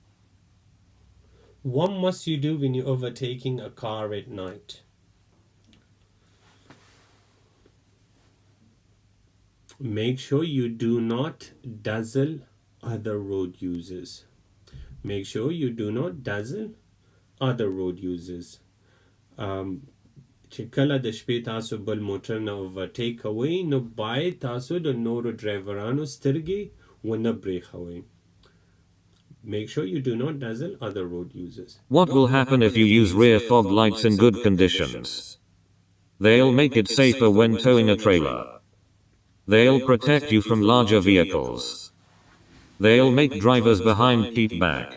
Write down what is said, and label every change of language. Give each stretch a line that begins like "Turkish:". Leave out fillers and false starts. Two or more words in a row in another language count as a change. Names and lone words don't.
English: What must you do when you're overtaking a car at night? Make sure you do not dazzle other road users. Make sure you do not dazzle other road users.
Pashto: چې کله د شپې تاسو بل موټر نه overtake کوئ نو باید تاسو د نورو ډرایورانو سترګې ونه برېښوئ.
English: Make sure you do not dazzle other road users. What will happen if you use rear fog lights in good conditions? They'll make it safer when towing a trailer. They'll protect you from larger vehicles. They'll make drivers behind keep back.